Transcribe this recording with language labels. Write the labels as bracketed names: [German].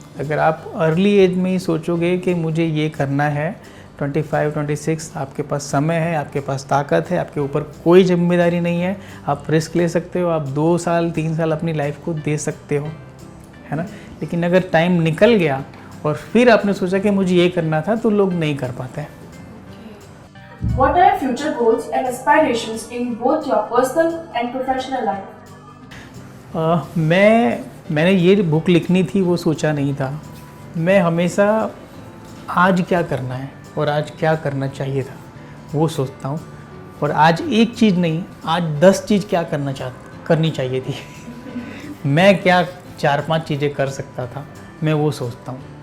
[Hindi] अगर आप early as में ही सोचोगे कि मुझे ये करना है, 25-26 आपके पास समय है, आपके पास ताकत है, आपके ऊपर कोई जिम्मेदारी नहीं है, आप रिस्क ले सकते हो, आप 2 साल 3 साल अपनी लाइफ को दे सकते हो, है ना। लेकिन अगर टाइम निकल गया और फिर आपने सोचा कि मुझे ये करना था तो लोग नहीं कर पाते हैं। [English] What are your future goals and aspirations in both your personal and professional life? [Hindi] मैंने ये बुक लिखनी थी वो सोचा नहीं था। मैं हमेशा आज क्या करना है और आज क्या करना चाहिए था वो सोचता हूँ, और आज एक चीज़ नहीं, आज 10 चीज़ क्या करनी चाहिए थी। मैं क्या 4-5 चीज़ें कर सकता था, मैं वो सोचता हूँ।